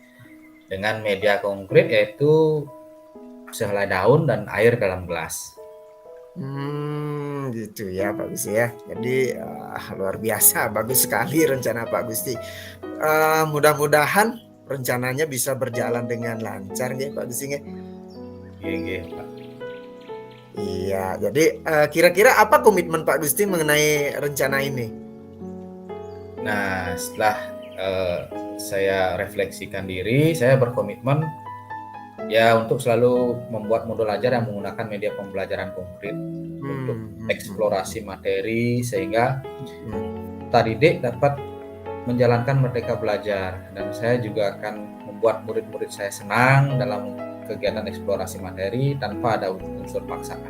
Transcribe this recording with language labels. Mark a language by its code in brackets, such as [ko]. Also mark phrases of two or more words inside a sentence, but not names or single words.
[id] dengan media konkret yaitu sehelai daun dan air dalam gelas. Gitu ya Pak Gusti ya. Jadi luar biasa, bagus sekali rencana Pak Gusti. Mudah-mudahan rencananya bisa berjalan dengan lancar nggih Pak Gusti nggih. [ban] Nggih, nggih, Pak. [id] Iya, jadi kira-kira apa komitmen Pak Gusti mengenai rencana ini? Nah, setelah saya refleksikan diri, saya berkomitmen ya untuk selalu membuat modul ajar yang menggunakan media pembelajaran konkret untuk eksplorasi materi sehingga peserta didik dapat menjalankan merdeka belajar, dan saya juga akan membuat murid-murid saya senang dalam kegiatan eksplorasi materi tanpa ada unsur paksaan.